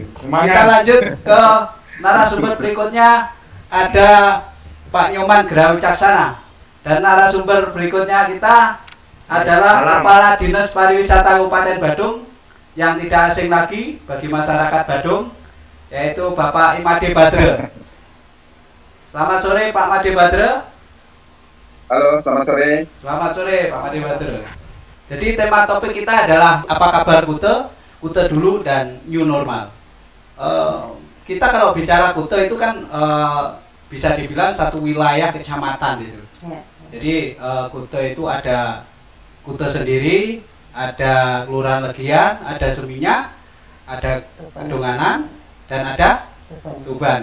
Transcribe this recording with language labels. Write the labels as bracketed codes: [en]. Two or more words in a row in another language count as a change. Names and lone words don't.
[id] Kita lanjut ke narasumber berikutnya, ada Pak Nyoman Gerawicaksana. Dan narasumber berikutnya kita adalah Kepala Dinas Pariwisata Kabupaten Badung, yang tidak asing lagi bagi masyarakat Badung, yaitu Bapak Imade Badre. Selamat sore Pak Made Badre. Halo, selamat sore. Selamat sore Pak Made Badre. Jadi tema topik kita adalah apa kabar Kute, Kute dulu dan [en] new normal. [id] Kita kalau bicara Kute itu kan bisa dibilang satu wilayah kecamatan gitu. Ya. Jadi Kute itu ada Kute sendiri, ada Kelurahan Legian, ada Seminyak, ada Kedonganan, dan ada Tuban.